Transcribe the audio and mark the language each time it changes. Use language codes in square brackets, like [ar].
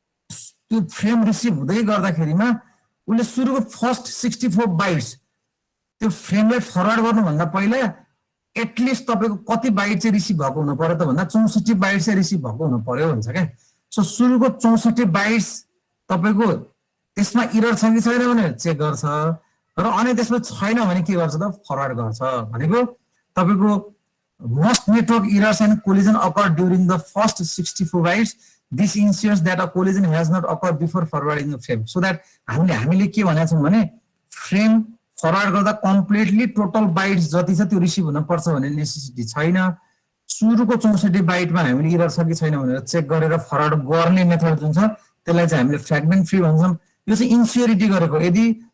[ne] त्यो frame receive हुँदै गर्दाखेरिमा उसले सुरुको फर्स्ट 64 बाइट्स त्यो फ्रेमलाई फरवर्ड गर्नुभन्दा पहिला एटलिस्ट तपाईँको कति बाइट चाहिँ रिसिभ भएको हुनु पर्यो त भन्दा 64 बाइट चाहिँ रिसिभ भएको हुनु पर्यो भन्छ क्या सो सुरुको 64 बाइट्स तपाईँको त्यसमा इरर छ कि छैन भनेर चेक गर्छ र अनि त्यसमा छैन भने के गर्छ त फरवर्ड गर्छ भनेको तपाईँको [en] most network errors and collision occur during the first 64 bytes. This ensures that a collision has not occurred before forwarding the frame. [ne] So that हामीले के भनेका छौँ भने फ्रेम फरवर्ड गर्दा कम्प्लिटली टोटल बाइट्स जति छ त्यो रिसिभ हुन पर्छ भन्ने नेसेसिटी छैन सुरुको 64 बाइटमा हामीले इरर छ कि छैन भनेर चेक गरेर फरवर्ड गर्ने मेथड जुन छ त्यसलाई चाहिँ हामीले फ्र्यागमेन्ट फ्री भन्छौँ यो चाहिँ इन्स्योरिटी गरेको यदि